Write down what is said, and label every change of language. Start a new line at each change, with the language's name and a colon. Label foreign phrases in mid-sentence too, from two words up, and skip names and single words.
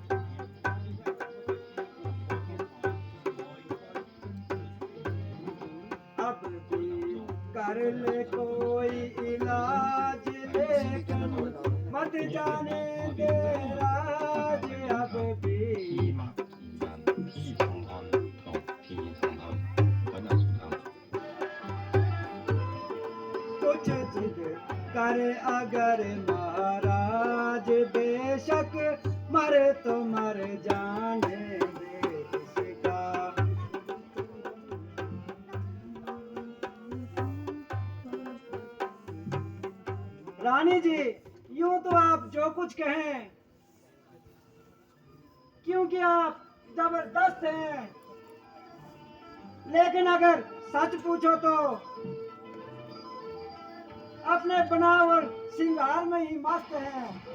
Hindi: अब भी कर ले कोई इलाज लेकिन मत जाने दे राज। अब भी 一堂堂，平一堂堂，短短粗堂。 कुछ जिद करे अगर महाराज बेशक मरे तो मर जाने दे इसका। रानी जी यूं तो आप जो कुछ कहें क्योंकि आप जबरदस्त हैं, लेकिन अगर सच पूछो तो अपने बनावट श्रृंगार में ही मस्त है।